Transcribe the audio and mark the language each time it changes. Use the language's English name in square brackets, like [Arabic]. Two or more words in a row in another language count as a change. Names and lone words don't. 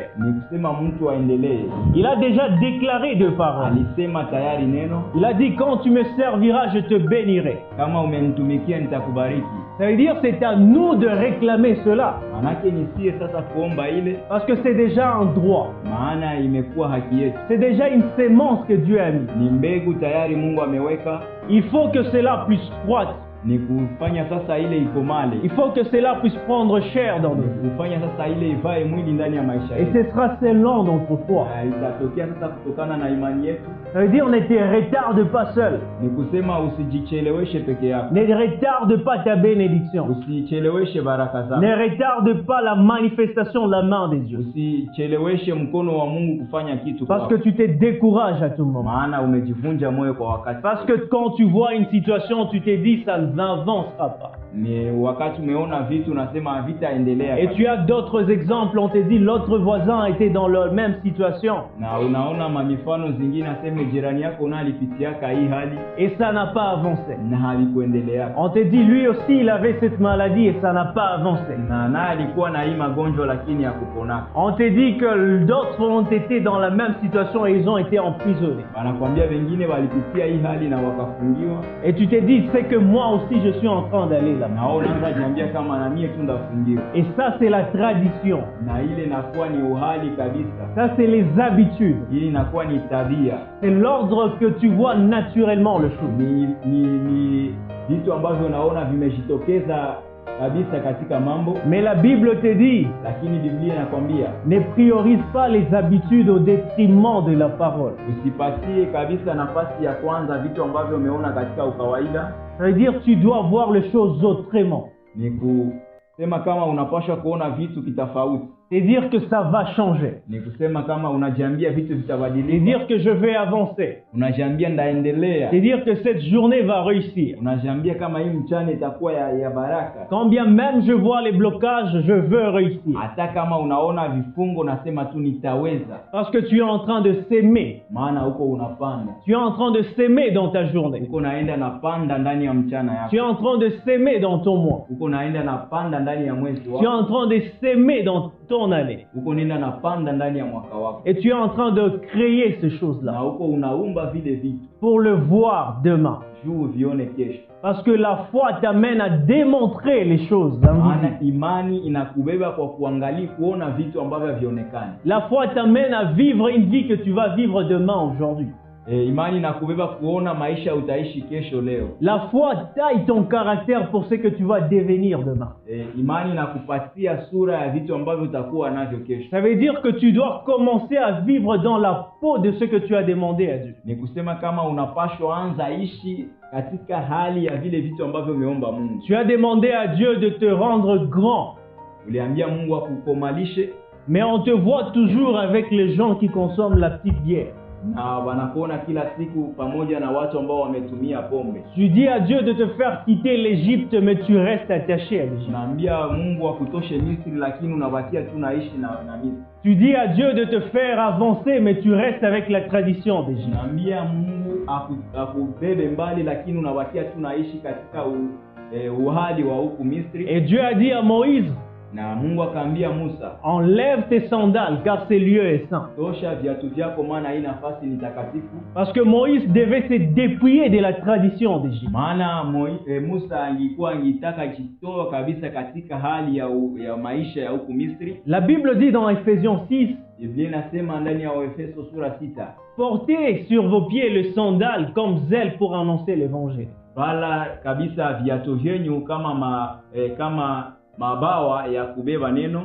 [Swahili] ni kusema mtu aendelee. [French] Il a déjà déclaré de parole. [Swahili] Alisema tayari neno, [French] Il a dit quand tu me serviras, je te bénirai. [Swahili] kama umenitumikia nitakubariki. [French] Ça veut dire c'est à nous de réclamer cela. [Swahili] Manake nisie sasa kuomba ile, [French] Parce que c'est déjà un droit. [Swahili] maana imekuwa haki yetu. [French] C'est déjà une sémence que Dieu a mis. [Swahili] Ni mbegu tayari Mungu ameweka, [French] Il faut que cela puisse croître. [Swahili] ni kufanya sasa ile ikomale. [French] Il faut que cela puisse prendre chair dans [Swahili] Ni [French] nous. [Swahili] kufanya sasa ile ivae mwili ndani ya maisha [French] Et [Swahili] yetu. [French] ce sera selon notre foi. [Swahili] Na itatokea sasa kutokana na imani yetu. [French] Ça veut dire ne te retarde pas seul. [Swahili] Ni kusema usijicheleweshe peke yako. [French] Ne retarde pas ta bénédiction. [Swahili] Usicheleweshe baraka zako. [French] Ne retarde pas la manifestation de la main de Dieu. [Swahili] Usicheleweshe mkono wa Mungu kufanya kitu [French] Parce [Swahili] kwako. [French] que tu te décourages à tout moment. [Swahili] Maana umejivunja moyo kwa wakati. [French] Parce que quand tu vois une situation, tu te dis ça n'avancera pas. [Swahili] Ni wakati umeona vitu unasema havitaendelea. [French] Et tu as d'autres exemples, on te dit l'autre voisin était dans la même situation. [Swahili] Na unaona mamifano zingine aseme jirani yako na alipitiaka hii hali [French] Et ça n'a pas avancé. [Swahili] na halikuendelea. [French] On te dit lui aussi il avait cette maladie et ça n'a pas avancé. [Swahili] Na alikuwa na hii magonjwa lakini hakupona. [French] On te dit que d'autres ont été dans la même situation et ils ont été emprisonnés. [Swahili] Wanakwambia wengine walipitia hii hali na wakafungiwa. [French] Et tu te dis c'est que moi aussi je suis en train d'aller là. [Swahili] Na wao unaanza jiambia kama na mie tu ndafungiwa. [French] Et ça c'est la tradition. [Swahili] Na ile inakuwa ni uhali kabisa. [French] Ça c'est les habitudes. [Swahili] Hii inakuwa ni tabia. [French] C'est l'ordre que tu vois naturellement le chose. [Swahili] Ni vitu ambavyo unaona vimejitokeza kabisa katika mambo, [French] Mais la Bible te dit, [Swahili] lakini Biblia inakwambia [French] ne priorise pas les habitudes au détriment de la parole. [Swahili] usipatie kabisa nafasi ya kwanza vitu ambavyo umeona katika ukawaida. [French] Ça veut dire que tu dois voir les choses autrement. [Swahili] Ni kusema kama unapaswa kuona vitu kitofauti. [French] C'est dire que ça va changer. [Swahili] Ni kusema kama unajiambia vitu [French] C'est [Swahili] vitabadilika. [French] dire que je vais avancer. [Swahili] Unajiambia ndaendelea. [French] C'est dire que cette journée va réussir. [Swahili] Unajiambia kama hii mchana itakuwa ya baraka. [French] Quand bien même je vois les blocages, je veux réussir. [Swahili] Hata kama unaona vifungo nasema tu nitaweza. [French] Parce que tu es en train de s'aimer. [Swahili] Maana huko unapanda. [French] Tu es en train de s'aimer dans ta journée. [Swahili] Huko naenda napanda ndani ya mchana yako. [French] Tu es en train de s'aimer dans ton mois. [Swahili] Huko naenda napanda ndani ya mwezi [French] Tu es [Swahili] wako. [French] en train de s'aimer dans ton année. [Swahili] Huko nenda napanda ndani ya mwaka wako. [French] Et tu es en train de créer ces [Swahili] Na [French] choses-là [Swahili] huko unaumba vile vitu [French] pour le voir demain. [Swahili] juu vione kesho. [French] Parce que la foi t'amène à démontrer les choses invisibles. [Swahili] Maana imani inakubeba kwa kuangalia kuona vitu ambavyo havionekani. [French] La foi t'amène à vivre une vie que tu vas vivre demain, aujourd'hui. [Swahili] Imani inakubeba kuona maisha utaishi kesho leo. [French] La foi taille ton caractère pour ce que tu vas devenir demain. [Swahili] Imani inakupatia sura ya vitu ambavyo utakuwa navyo kesho. [French] Ça veut dire que tu dois commencer à vivre dans la peau de ce que tu as demandé à Dieu. [Swahili] Ni kusema kama unapashwa anza ishi katika hali ya vile vitu ambavyo umeomba Mungu. [French] Tu as demandé à Dieu de te rendre grand. [Swahili] Uliambia Mungu akukomalishe. [French] Mais on te voit toujours avec les gens qui consomment la petite bière. [Swahili] na wanakuona kila siku pamoja na watu ambao wametumia pombe. [French] Tu dis à Dieu de te faire quitter l'Égypte, mais tu restes attaché à l'Égypte. [Swahili] Naambia Mungu akutoshe Misri, lakini unabakia tu naishi na Misri. [French] Tu dis à Dieu de te faire avancer, mais tu restes avec la tradition d'Égypte. [Swahili] Naambia Mungu akubebe mbali, lakini unabakia tu naishi katika uhali wa huku Misri. [French] Et Dieu a dit à Moïse, [Swahili] na Mungu akaambia Musa, [French] enlève tes sandales car ce lieu est saint. [Swahili] tosha viatu vyako maana hii nafasi ni takatifu. [French] Parce que Moïse devait se dépouiller de la tradition d'Égypte. [Swahili] Maana Musa angitaka jitoa kabisa katika hali ya maisha ya huku Misri. [French] La Bible dit dans Ephésiens 6, [Swahili] Biblia inasema ndani ya Efeso sura 6, [French] portez sur vos pieds le sandal comme zèle pour annoncer l'évangile. [Swahili] vala kabisa viatu vyenyu kama mabawa ya kubeba neno.